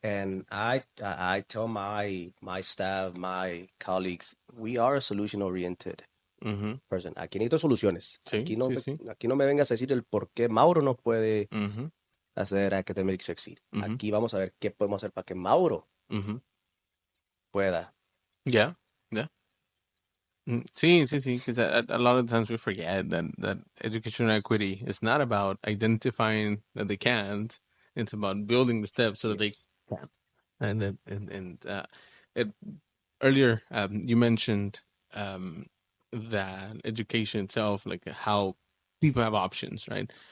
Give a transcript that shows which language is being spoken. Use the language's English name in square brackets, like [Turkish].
[English] And I tell my staff, my colleagues, we are a solution oriented Ujú. person. [Spanish] Aquí necesito soluciones. Sí, sí, sí. Aquí no me vengas a decir el por qué Mauro no puede Ujú. hacer [English] academic succeed. Ujú. [Spanish] Aquí vamos a ver qué podemos hacer para que Mauro Ujú. pueda. [English] Yeah. Yeah. [Spanish] Sí, sí, sí, [English] because a lot of times we forget that educational equity is not about identifying that they can't. It's about building the steps so that they Yes. can. It, earlier you mentioned that education itself, like how people have options, right?